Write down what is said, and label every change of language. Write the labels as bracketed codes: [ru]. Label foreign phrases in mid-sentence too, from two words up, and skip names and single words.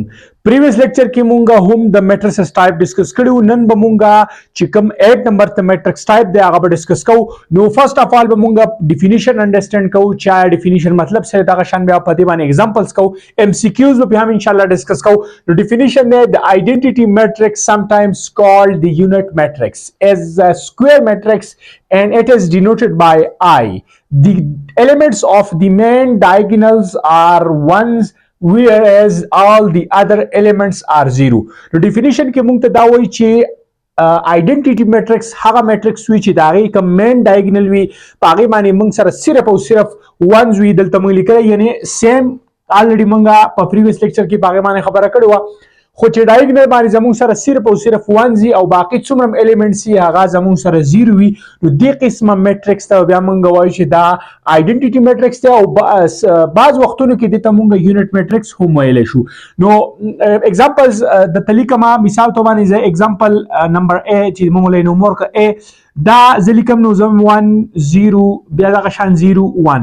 [en] previous lecture [ps] کې مونږه هم د [en] matrices type [ps] ډیسکس کړو. نن به مونږه چې کوم 8 نمبر ته [en] matrix type [ps] دی هغه به ډیسکس کوو. نو [en] first of all [ps] به مونږه [en] definition understand [ps] کوو چې ډیفینیشن مطلب څه دغه شان بیا په دې باندې ایگزامپلز کوو. ام سی کیوز به هم [ar] ان شاء الله [ps] ډیسکس کوو. نو ډیفینیشن دی د [en] identity matrix sometimes called the unit matrix is a square matrix and it is denoted by I. The elements of the main diagonals are ones whereas all the other elements are zero. [ps] نو definition کې مونږ ته دا وایي چې [en] identity matrix [ps] هغه matrix وي چې د هغې کوم [en] main diagonal [ps] وي په هغې باندې مونږ سره صرف او صرف ones وي. دلته مونږ لیکلی یعنی [en] same already [ps] مونږه په [en] previous lecture [ps] کې په هغې باندې خبره کړې وه، خو چې ډایګنل باندې زموږ سره صرف او صرف ones وي او باقي څومره elements یې هغه زموږ سره زیرو وي. نو دې قسمه میټرکس ته بیا مونږ وایو چې دا [en] identity matrix [ps] دی او بعض وختونو کې دې ته مونږ [en] unit matrix [ps] هم ویلی شو. نو اگزامپلز درته لیکمه، مثال تو باندې زه [en] example number [ps] A چې مونږ له نومور که A دا زه لیکم نو زم 1 0 بیا دغه شان 0 1.